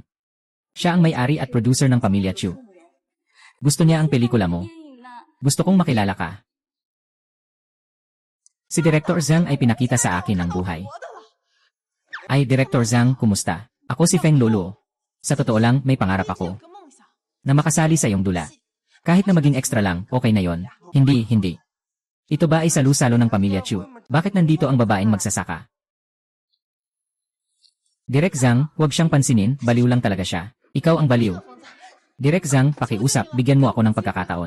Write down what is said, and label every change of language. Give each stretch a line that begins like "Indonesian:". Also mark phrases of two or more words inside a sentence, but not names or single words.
Filipino: Siya ang may-ari at producer ng pamilya Chu. Gusto niya ang pelikula mo.
Chinese: 电影呢？
Filipino: Gusto kong makilala ka. Si Director Zhang ay pinakita sa akin ang buhay. Ay, Director Zhang, kumusta? Ako si Feng Lolo. Sa totoo lang, may pangarap
Chinese: 我
Filipino: ako
Chinese: 有个梦想，
Filipino: na makasali sa iyong dula. Kahit na maging extra lang, okay na yon. Hindi, hindi. Ito ba ay salu-salo ng pamilya Chu? Bakit nandito ang babaeng magsasaka? Direk Zhang, huwag siyang pansinin, baliw lang talaga siya. Ikaw ang baliw. Direk Zhang, pakiusap, bigyan mo ako ng pagkakataon.